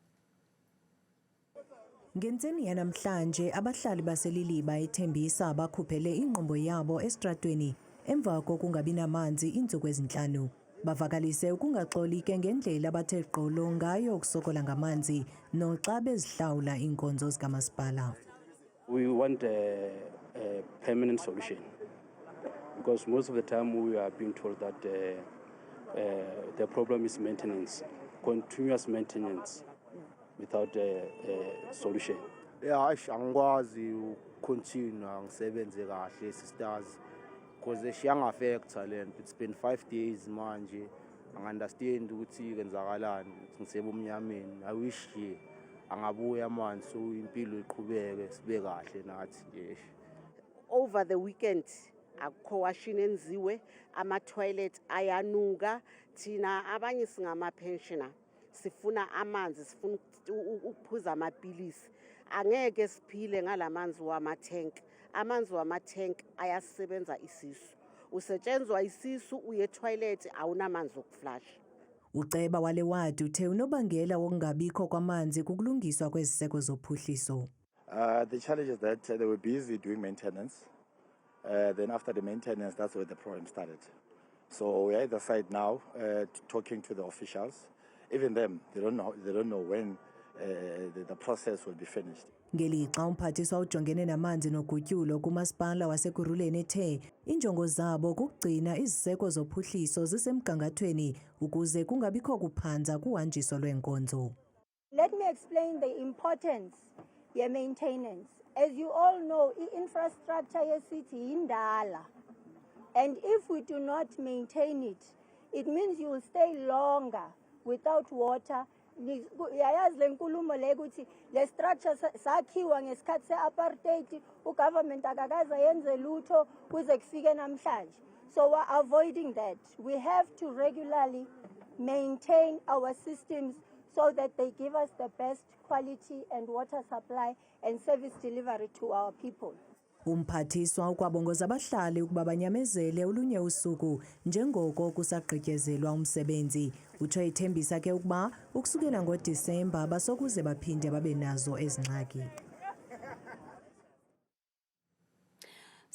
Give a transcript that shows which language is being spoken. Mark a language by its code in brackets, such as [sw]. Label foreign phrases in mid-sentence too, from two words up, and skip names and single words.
[xh] Ngentseni yanamhlanje abahlali baseliliba eThembisa bakhuphele ingqombo yabo estratweni emva kokungabi namanzi iintsuku ezintlanu. Bavakalise ukungaxolike ngendlela abathe gqolo ngayo ukusokola ngamanzi noxa bezihlawula iinkonzo zikamasipala. [en] We want a permanent solution because most of the time we are being told that the problem is maintenance, continuous maintenance without a solution. Yeah, [zu] angikwazi ukontinue ngisebenze kahle sisters. [en] Because she young affect talent. It's been 5 days manje. I understand [zu] ukuthi kwenzakalani ngisebumnyameni. [en] I wish [zu] angabuya manje so impilo iqhubeke sibe kahle nathi. [en] Over the weekend [zu] akukho washing enziwe, ama-toilet ayanuka. Thina abanye singama-pensioner sifuna amanzi, sifuna ukuphuza amapilisi. Angeke siphile ngalamanzi wama-tank. Amanzi wama-tank ayasebenza isisu. Usetshenzwa isisu uye toilet awunamanzi okuflash. [xh] Uceba wale wadi uthe unobangela wokungabikho kwamanzi kukulungiswa kweziseko zophuhliso. [en] The challenge is that they were busy doing maintenance. Then after the maintenance, that's where the problem started. So we're at the site now, talking to the officials. Even them, they don't know when the process will be finished. [xh] Ngelixa umphathiswa ujongene namanzi nogutyulo kumasipala wasekuruleni ethe injongo zabo kugcina iziseko zophuhliso zisemgangathweni ukuze kungabikho kuphanza kuhanjiso lweenkonzo. [en] Let me explain the importance of maintenance. As you all know, infrastructure [zu] yesithi indala. [en] And if we do not maintain it, it means you will stay longer without water. [zu] Yayazi lenkulumo le ukuthi le structure sakhiwa ngesikhathi se-apartheid ugovernment akakaze yenze lutho kuze kufike namhlanje. [en] So we're avoiding that. We have to regularly maintain our systems so that they give us the best quality and water supply and service delivery to our people. [xh] Umphathiswa ukwabongoza abahlali ukuba banyamezele olunye usuku njengoko kusagqityezelwa umsebenzi. Utsho eThembisa ke ukuba ukusukela ngoDisemba basokuze baphinde babe nazo ezi ngxaki.